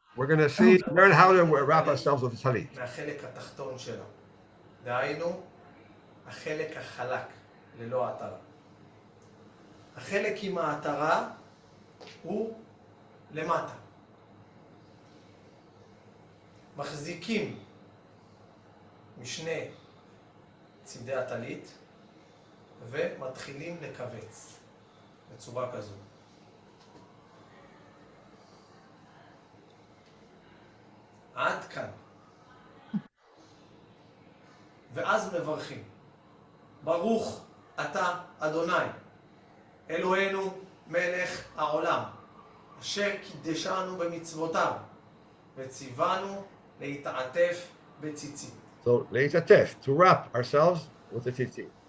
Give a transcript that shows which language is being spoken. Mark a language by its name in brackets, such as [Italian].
[English] We're going to learn how to wrap ourselves with the tallit. [Hebrew] דהיינו, החלק החלק, ללא העטרה. החלק עם העטרה הוא למטה. מחזיקים משני צידי הטלית ומתחילים לקבץ בצורה כזו. עד כאן. ואז מברכים. ברוך אתה אדוני, אלוהינו מלך העולם, אשר קידשנו במצוותיו, וציוונו להתעטף בציצית. [English] So, להתעטף, to wrap ourselves with the tzitzit.